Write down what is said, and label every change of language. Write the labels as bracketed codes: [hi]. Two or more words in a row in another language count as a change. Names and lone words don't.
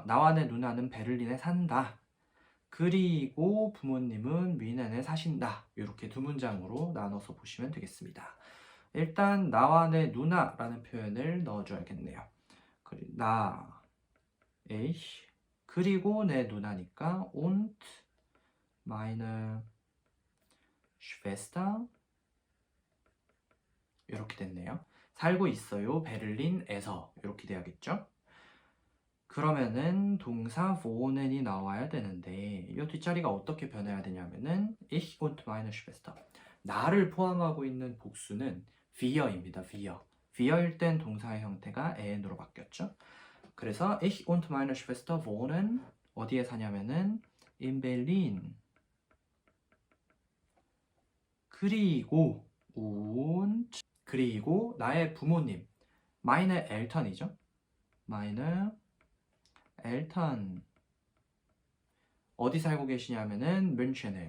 [ko] 나와 내 누나는 베를린에 산다. 그리고 부모님은 뮌헨에 사신다. 이렇게 두 문장으로 나눠서 보시면 되겠습니다. 일단 나와 내 누나라는 표현을 넣어줘야겠네요. 나, ich, 그리고 내 누나니까 [de] und meine Schwester [ko] 이렇게 됐네요. 살고 있어요. 베를린에서 이렇게 돼야겠죠? 그러면은 동사 wohnen이 나와야 되는데 이 뒷자리가 어떻게 변해야 되냐면은 [de] ich und meine Schwester [ko] 나를 포함하고 있는 복수는 wir입니다. wir일 땐 동사의 형태가 an으로 바뀌었죠. [de] 그래서 ich und meine Schwester wohnen [ko] 어디에 사냐면은 [de] in Berlin. [ko] 그리고 나의 부모님 [de] meine Eltern [ko] 이죠. [de] meine Eltern [ko] 어디 살고 계시냐면은 뮌헨에.